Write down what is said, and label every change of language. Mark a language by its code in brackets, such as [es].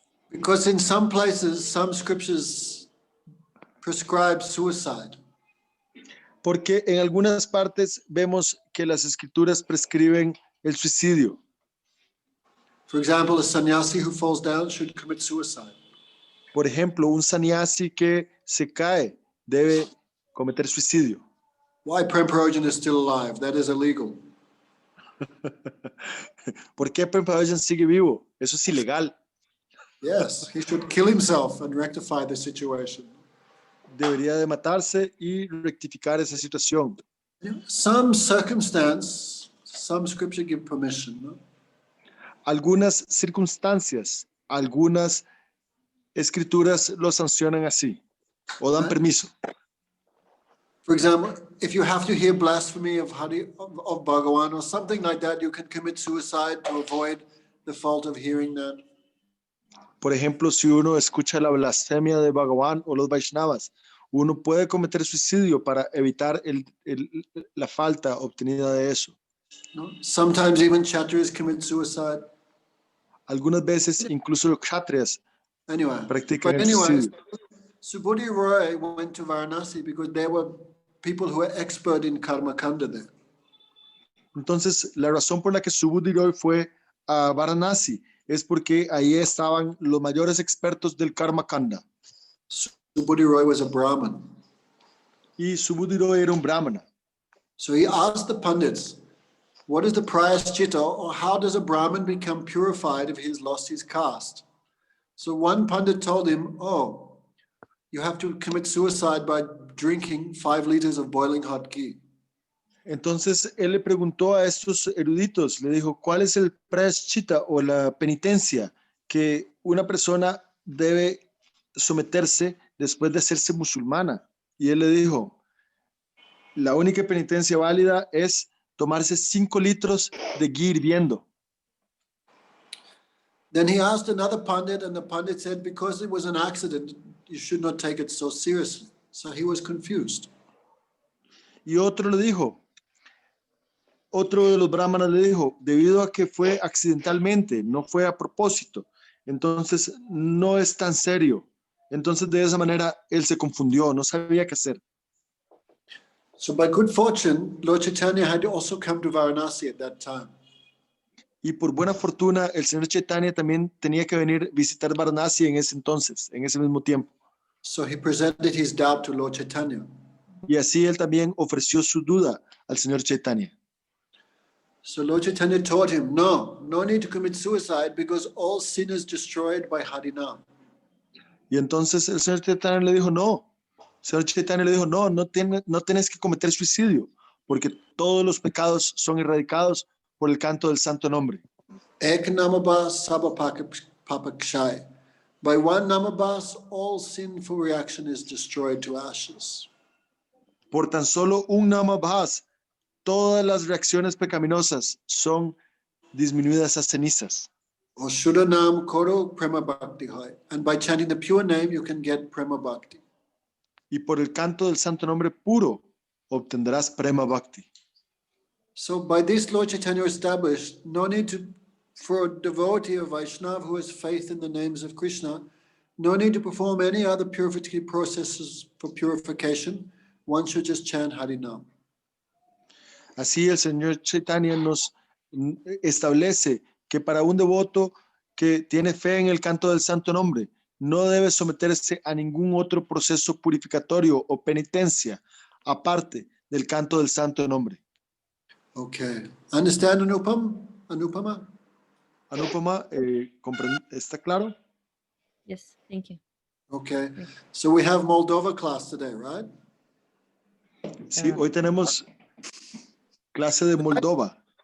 [en] Because in some places, some scriptures prescribe suicide. [es] Porque en algunas partes vemos que las escrituras prescriben el suicidio. [en] For example, a sannyasi who falls down should commit suicide. [es] Por ejemplo, un sannyasi que se cae debe cometer suicidio. [en] Why Prem is still alive? That is illegal. [es] ¿Por qué Prem sigue vivo? Eso es ilegal. [en] Yes, he should kill himself and rectify the situation. [es] Debería de matarse y rectificar esa situación. [en] Some circumstance, some scripture give permission, no? [es] Algunas circunstancias, algunas escrituras lo sancionan así o dan permiso. [en] For example, if you have to hear blasphemy of Bhagawan or something like that, you can commit suicide to avoid the fault of hearing that. [es] Por ejemplo, si uno escucha la blasfemia de Bhagavan o los Vaishnavas, uno puede cometer suicidio para evitar la falta obtenida de eso. [en] No? Sometimes even kshatriyas commit suicide. [es] Algunas veces incluso los kshatriyas practican el suicidio. [en] Subhuti Roy went to Varanasi because there were people who were expert in karma kanda there. [es] Entonces, la razón por la que Subhuti Roy fue a Varanasi es porque ahí estaban los mayores expertos del karma kanda. [en] Subhuti Roy was a Brahmin. [es] Y Subhuti Roy era un brahmana. [en] So he asked the Pandits, what is the prayaschitta, or how does a Brahmin become purified if he's lost his caste? So one Pandit told him, you have to commit suicide by drinking 5 liters of boiling hot ghee. [es] Entonces él le preguntó a estos eruditos, le dijo, ¿cuál es el prayaschitta o la penitencia que una persona debe someterse después de hacerse musulmana? Y él le dijo, la única penitencia válida es tomarse 5 litros de ghee hirviendo. [en] Then he asked another Pandit, and the Pandit said, because it was an accident, you should not take it so seriously. So he was confused. [es] Y otro le dijo, otro de los brahmanas le dijo, debido a que fue accidentalmente, no fue a propósito, entonces no es tan serio. Entonces de esa manera él se confundió, no sabía qué hacer. [en] So by good fortune, Lord Chaitanya had also come to Varanasi at that time. [es] Y por buena fortuna, el señor Chaitanya también tenía que venir a visitar Varanasi en ese entonces, en ese mismo tiempo. [en] So he presented his doubt to Lord Chaitanya. [es] Y así él también ofreció su duda al señor Chaitanya. [en] So Lord Chaitanya told him, no need to commit suicide because all sin is destroyed by Harinam. [es] Y entonces el señor Chaitanya le dijo, no. El señor Chaitanya le dijo, no tienes que cometer suicidio, porque todos los pecados son erradicados por el canto del santo nombre. [bn] Ek namabas sabapapakshay. [en] By one namabas, all sinful reaction is destroyed to ashes. [es] Por tan solo un namabhas, todas las reacciones pecaminosas son disminuidas a cenizas. [bn] Or Shuddhanam Koro Prema Bhakti Hai. [en] And by chanting the pure name, you can get Prema Bhakti. [es] Y por el canto del santo nombre puro, obtendrás prema bhakti. [en] So by this, Lord Chaitanya established, no need for a devotee of Vaishnava who has faith in the names of Krishna, no need to perform any other purificatory processes for purification. One should just chant Harinam. [es] Así el señor Chaitanya nos establece que para un devoto que tiene fe en el canto del santo nombre, no debe someterse a ningún otro proceso purificatorio o penitencia, aparte del canto del santo nombre. [en] Okay. Understand, Anupama? [es] Anupama, ¿está claro? [en] Yes, thank you. Okay. So we have Moldova class today, right? [es] Sí, hoy tenemos clase de Moldova.